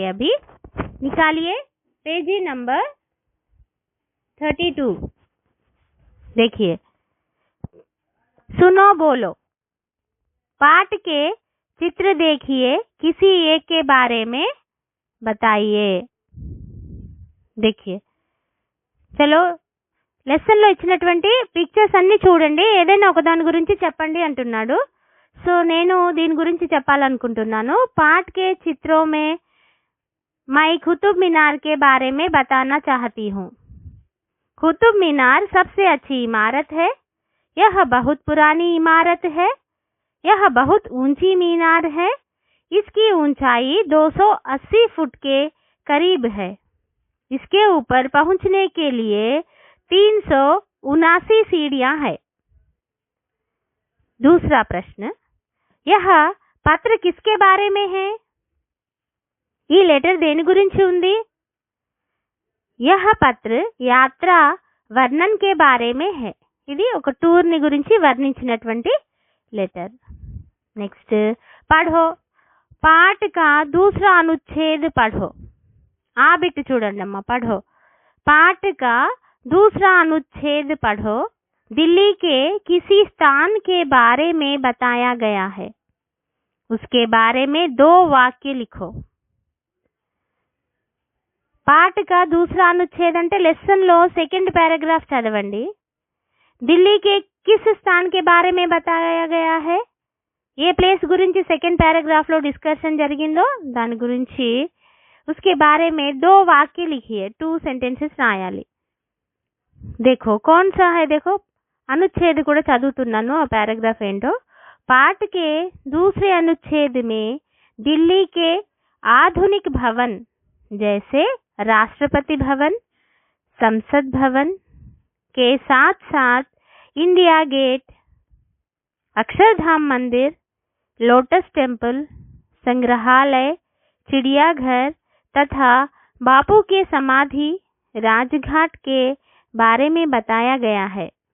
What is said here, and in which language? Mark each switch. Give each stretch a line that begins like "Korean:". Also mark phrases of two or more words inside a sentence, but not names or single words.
Hindi: अभी निकालिए पेज नंबर 32। देखिए, सुनो बोलो। पाठ के चित्र देखिए, किसी एक के बारे में बताइए।
Telugu: देखिए, చలో లెసన్ లో ఇచ్చినటువంటి పిక్చర్స్ అన్ని చూడండి, ఏదైనా ఒక దాని గురించి చెప్పండి అంటున్నాడు. సో నేను దీని గురించి చెప్పాలనుకుంటున్నాను.
Hindi: पाठ के चित्रों में मैं कुतुब मीनार के बारे में बताना चाहती हूँ. कुतुब मीनार सबसे अच्छी इमारत है. यह बहुत पुरानी इमारत है. यह बहुत ऊंची मीनार है. इसकी ऊंचाई 280 फुट के करीब है. इसके ऊपर पहुंचने के लिए 379 सीढ़ियां हैं. दूसरा प्रश्न, यह पत्र किसके बारे में है?
Telugu: ఈ లెటర్ దేని గురించి ఉంది?
Hindi: यह पत्र यात्रा वर्णन के बारे में है.
Telugu: ఇది ఒక టూర్ ని గురించి వర్ణించినటువంటి లెటర్. నెక్స్ట్,
Hindi: పढ़ो. पाठ का दूसरा अनुच्छेद पढ़ो.
Telugu: ఆ బిట్ చూడండి అమ్మా.
Hindi: पढ़ो. पाठ का दूसरा अनुच्छेद पढ़ो. दिल्ली के किसी स्थान के बारे में बताया गया है. उसके बारे में 2 वाक्य लिखो. पाठ का दूसरा अनुच्छेद
Telugu: అంటే లెసన్ లో
English: second paragraph
Telugu: చదవండి.
Hindi: ఢిల్లీ के किस स्थान के बारे में बताया गया है,
Telugu: ఏ ప్లేస్ గురించి
English: second paragraph
Telugu: లో డిస్కషన్ జరిగిందో దాని గురించి
Hindi: उसके बारे में 2 वाक्य लिखिए. 2 सेंटेंसेस రాయాలి. देखो कौन सा है, देखो अनुच्छेद
Telugu: కూడా చదువుతున్నాను, ఆ పారాగ్రాఫ్ ఏంటో.
Hindi: पाठ के दूसरे अनुच्छेद में दिल्ली के आधुनिक भवन जैसे राष्ट्रपति भवन, संसद भवन के साथ साथ इंडिया गेट, अक्षरधाम मंदिर, लोटस टेम्पल, संग्रहालय, चिड़ियाघर तथा बापू के समाधि, राजघाट के बारे में बताया गया है.